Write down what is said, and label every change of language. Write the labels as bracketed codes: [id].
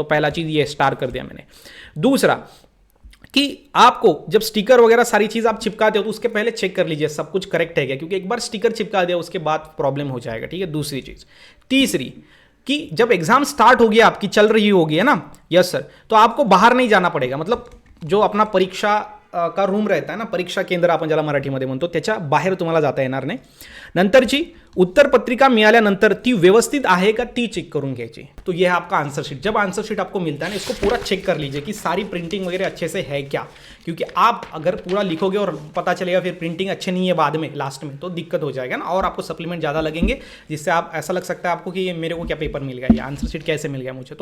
[hi] तो पहला चीज़ ये स्टार कर दिया मैंने। दूसरा कि आपको जब स्टिकर वगैरह सारी चीज़ आप चिपकाते हो तो उसके पहले चेक कर लीजिए सब कुछ करेक्ट है क्या, क्योंकि एक बार स्टिकर चिपका दिया उसके बाद प्रॉब्लम हो जाएगा, ठीक है। दूसरी चीज़, तीसरी कि जब एग्जाम स्टार्ट होगी आपकी, चल रही होगी, है ना, यस सर, तो आपको बाहर नहीं जाना पड़ेगा। मतलब जो अपना परीक्षा का रूम रहता है ना, [mr] परीक्षा केंद्र आपण ज्याला मराठीमध्ये म्हणतो, त्याच्या बाहेर तुम्हाला जाता येणार नाही। नंतरची उत्तर पत्रिका मिळाल्यानंतर ती व्यवस्थित आहे का ती चेक करून घ्यायची। [hi] तो ये है आपका आंसर शीट। जब आंसर शीट आपको मिलता है ना, इसको पूरा चेक कर लीजिए कि सारी प्रिंटिंग वगैरह अच्छे से है क्या, क्योंकि आप अगर पूरा लिखोगे और पता चलेगा फिर प्रिंटिंग अच्छे नहीं है बाद में लास्ट में, तो दिक्कत हो जाएगा ना, और आपको सप्लीमेंट ज़्यादा लगेंगे, जिससे आप ऐसा लग सकता है आपको कि ये मेरे को क्या पेपर मिल गया, ये आंसर शीट कैसे मिल गया मुझे।